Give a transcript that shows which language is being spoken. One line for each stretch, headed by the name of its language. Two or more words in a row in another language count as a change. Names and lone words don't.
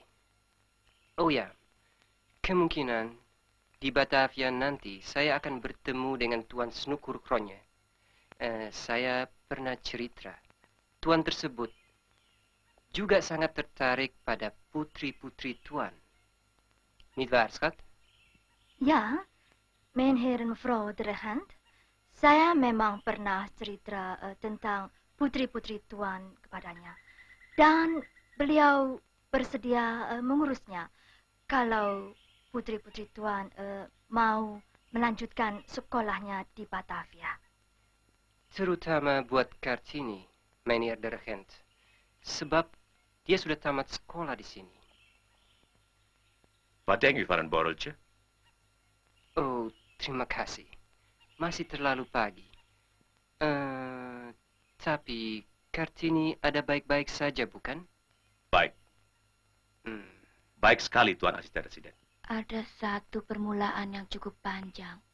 Indonesian: Oh ya, kemungkinan di Batavia nanti saya akan bertemu dengan Tuan Snukur Kronje. Saya pernah cerita, Tuan tersebut juga sangat tertarik pada putri-putri Tuan.
Dutch: Niet waar, schat? Ya, Meneer en Mevrouw de Regent,
Indonesian: saya memang pernah cerita tentang putri-putri Tuan kepadanya. Dan beliau bersedia mengurusnya kalau putri-putri Tuan mau melanjutkan sekolahnya di Batavia. Terutama buat Kartini,
Dutch: Meneer de Regent.
Indonesian: Sebab dia sudah tamat sekolah di sini.
Dutch: Wat denk u van een borreltje?
Indonesian: Oh, terima kasih. Masih terlalu pagi. Tapi Kartini ada baik-baik saja, bukan? Baik. Baik sekali, Tuan Asisten Residen. Ada satu permulaan yang cukup panjang.